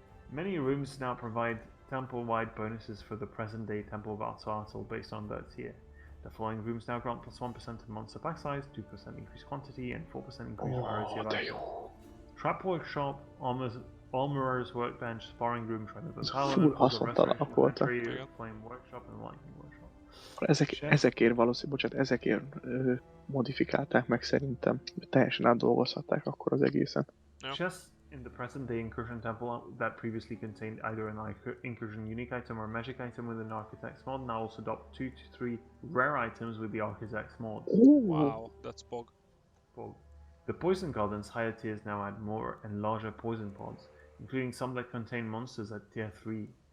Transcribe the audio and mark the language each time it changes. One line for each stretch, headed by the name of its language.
English: Many rooms now provide temple-wide bonuses for the present-day Temple of Artsaatl based on their tier. The following rooms now grant plus 1% of monster pack size, 2% increased quantity, and 4% increased rarity of items. Trap Workshop Armorer's Workbench, Sparring Room, Shrine of the Full Power,
Hungarian: haszontalanok voltak.
English: Flame Workshop and Lightning Workshop.
Hungarian: Ezekért ezekért modifikálták meg szerintem. Teljesen átdolgozhatták akkor az egészen.
English: Chests in the present day Incursion Temple that previously contained either an Incursion unique item or magic item with an Architect's mod now also adopt 2 to 3 rare items with the Architect's mod. Wow, that's pog. The Poison Gardens higher tiers now add more and larger poison pods, including some that contain monsters at tier 3.